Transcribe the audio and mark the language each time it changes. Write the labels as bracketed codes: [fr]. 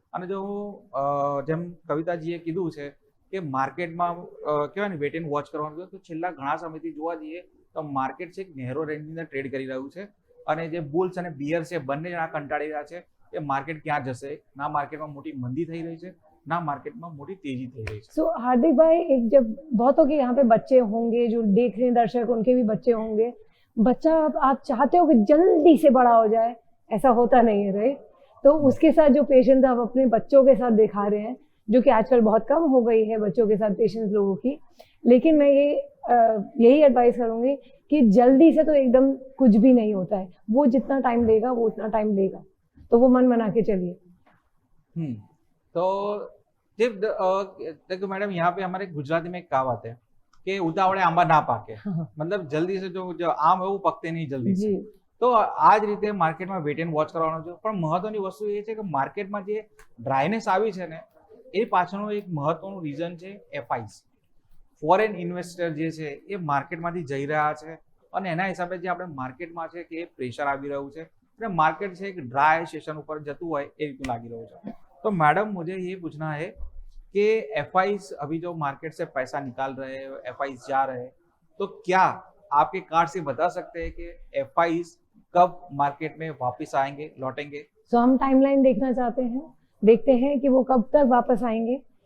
[gu] અને જો જેમ કવિતાજીએ કીધું છે કે માર્કેટમાં કહેવાય ને વેટ એન્ડ વોચ કરવાનું છે, તો છેલ્લા ઘણા સમયથી જોવા જઈએ તો માર્કેટ છે એક નેરો રેન્જની અંદર ટ્રેડ કરી રહ્યું છે। અને જે બુલ્સ અને બિયર છે બંને જણા કંટાળી રહ્યા છે કે માર્કેટ ક્યાં જશે। ના માર્કેટમાં મોટી મંદી થઈ રહી છે, ना मार्केट में मोटी तेजी થઈ રહી છે। [hi] सो हार्दिक भाई, एक जब बहुतों के यहाँ पे बच्चे होंगे, जो देख रहे हैं दर्शक, उनके भी बच्चे होंगे। बच्चा आप चाहते हो कि जल्दी से बड़ा हो जाए, ऐसा होता नहीं है, राइट। तो उसके साथ जो पेशेंस आप अपने बच्चों के साथ दिखा रहे हैं, जो कि आजकल बहुत कम हो गई है बच्चों के साथ पेशेंस लोगों की। लेकिन मैं यही एडवाइस करूँगी कि जल्दी से तो एकदम कुछ भी नहीं होता है, वो जितना टाइम लेगा वो उतना टाइम लेगा, तो वो मन बना के चलिए। तो देखो मैडम, यहाँ पे हमारे गुजराती में एक कहावत है कि [gu] उतावळे आंबा ना पाके। [hi] मतलब जल्दी से जो आम है वो पकते नहीं जल्दी से। [gu] तो आज રીતે માર્કેટમાં વેટ એન્ડ વોચ કરવાનો છે। પણ મહત્વની વસ્તુ એ છે કે માર્કેટમાં જે ડ્રાયનેસ આવી છે ને, એ પાછળનું એક મહત્વનું રીઝન છે એફઆઈસ। ફોરેન ઇન્વેસ્ટર જે છે એ માર્કેટમાંથી જઈ રહ્યા છે, અને એના હિસાબે જે આપણે માર્કેટમાં છે કે પ્રેશર આવી રહ્યું છે, એટલે માર્કેટ છે એક ડ્રાય સેશન ઉપર જતું હોય એ રીતનું લાગી રહ્યું છે। [hi] तो मैडम मुझे ये पूछना है कि एफआईस अभी जो मार्केट से पैसा निकाल रहे हैं, एफआईस जा रहे हैं, तो क्या आपके कार्ड से बता सकते हैं कि एफआईस कब मार्केट में वापस आएंगे, लौटेंगे? तो हम टाइमलाइन देखना चाहते हैं, देखते हैं कि वो कब तक वापस आएंगे।